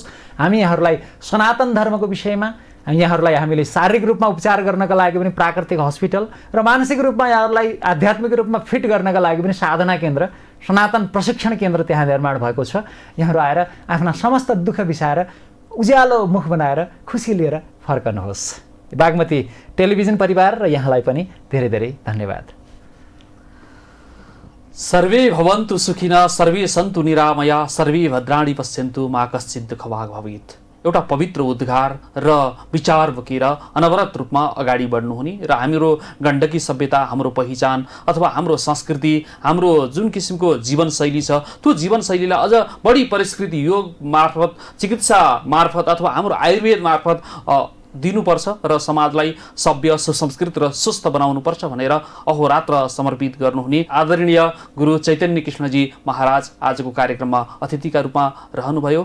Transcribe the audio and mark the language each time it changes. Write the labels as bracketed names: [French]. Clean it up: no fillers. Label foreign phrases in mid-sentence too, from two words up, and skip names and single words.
[Nepali] हामी यहाँहरूलाई सनातन धर्मको विषयमा, यहाँहरूलाई हामीले शारीरिक रूपमा उपचार गर्नका लागि पनि प्राकृतिक हस्पिटल र मानसिक रूपमा यहाँहरूलाई आध्यात्मिक रूपमा फिट गर्नका लागि पनि साधना केन्द्र, सनातन प्रशिक्षण केन्द्र त्यहाँ निर्माण भएको छ। यहाँहरू आएर आफ्ना समस्त दुःख बिसाएर उज्यालो मुख बनाएर खुसी लिएर फर्कनुहोस्। बागमती टेलिभिजन परिवार र यहाँलाई पनि धेरै धेरै धन्यवाद। [Sanskrit] सर्वे भवन्तु सुखिनः, सर्वे सन्तु निरामया, सर्वे भद्राणि पश्यन्तु मा कश्चित् दुःखभाग् भवेत्। [Nepali] एउटा पवित्र उद्गार र विचार बोकेर अनवरत रूपमा अगाडि बढ्नुहुने र हाम्रो गण्डकी सभ्यता, हाम्रो पहिचान अथवा हाम्रो संस्कृति, हाम्रो जुन किसिमको जीवनशैली छ त्यो जीवनशैलीलाई अझ बढी परिष्कृत योग मार्फत, चिकित्सा मार्फत अथवा हाम्रो आयुर्वेद मार्फत दिनुपर्छ र समाजलाई सभ्य, सुसंस्कृत र स्वस्थ बनाउनुपर्छ भनेर अहोरात्र समर्पित गर्नुहुने आदरणीय गुरु चैतन्य कृष्णजी महाराज आजको कार्यक्रममा अतिथिका रूपमा रहनुभयो।